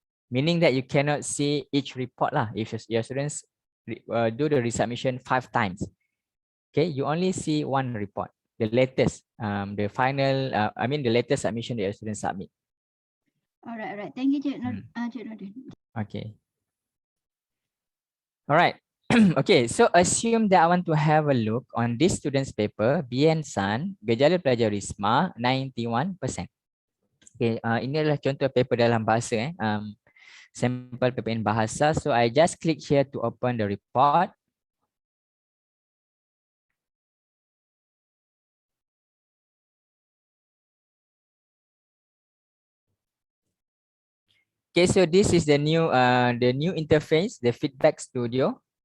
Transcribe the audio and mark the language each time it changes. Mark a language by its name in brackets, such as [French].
[English] Meaning that you cannot see each report lah. If your students do the resubmission 5 times, okay, you only see one report, the latest, the final, the latest submission that your students submit. All right. Thank you, Cik Nordin. Okay. All right. Okay, so assume that I want to have a look on this student's paper, BN San, [Malay] gejala plagiarisma [English] 91%. [Malay] Okay, ini adalah contoh paper dalam bahasa, sampel paper in bahasa. [English] So I just click here to open the report. Okay, so this is the new interface, the feedback studio.